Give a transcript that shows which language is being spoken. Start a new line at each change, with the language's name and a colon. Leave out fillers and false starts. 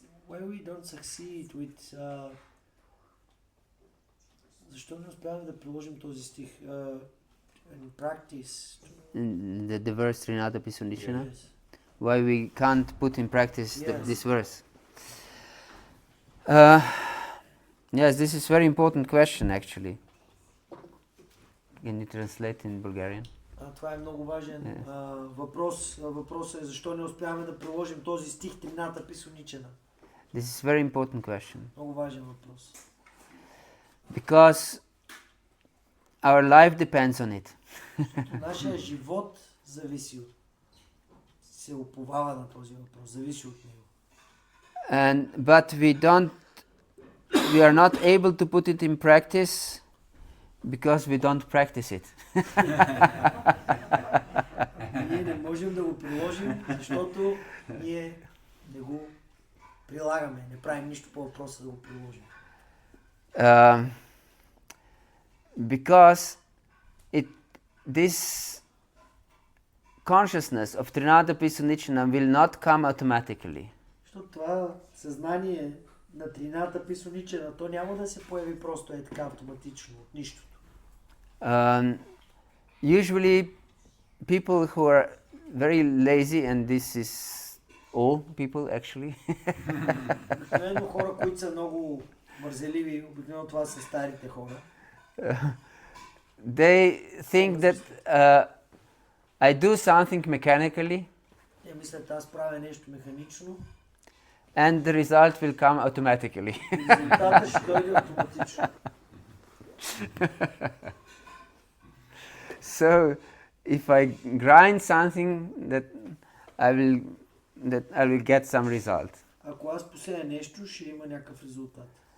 English: Why we don't succeed with
Bulgarian: защо не успяваме да приложим този стих
English: in practice? The verse Trinata Pisunishana? Yes. Why we can't put in practice Yes. this verse? Yes, this is very important question actually. Can you translate in Bulgarian?
Bulgarian: Това е много важен въпрос. Въпросът е защо не успяваме да приложим този стих Трината Писуничена.
English: This is a very important question.
Bulgarian: Много важен въпрос.
English: Because our life depends on it.
Bulgarian: Нашия живот зависи се уповава на този въпрос, зависи от него.
English: But we are not able to put it in practice because we don't practice it.
Bulgarian: Ние не можем да го приложим, защото ние не го прилагаме, не правим нищо по въпроса да го приложим.
English: Because this consciousness of Trinada Pisunichana will not come automatically.
Bulgarian: Защото това съзнание на Трината Писуничена, то няма да се появи просто е така автоматично от нищото.
English: Usually people who are very lazy, and this is all people actually,
Bulgarian: Обикновено хора, които са много мързеливи, обикновено това са старите хора.
English: they think that I do something mechanically
Bulgarian: Те мислят, аз правя нещо механично
English: and the result will come automatically.
Bulgarian: и резултатът ще дойде автоматично.
English: So if I grind something that I will get some result.
Bulgarian: Ако аз посея нещо, ще има някакъв резултат.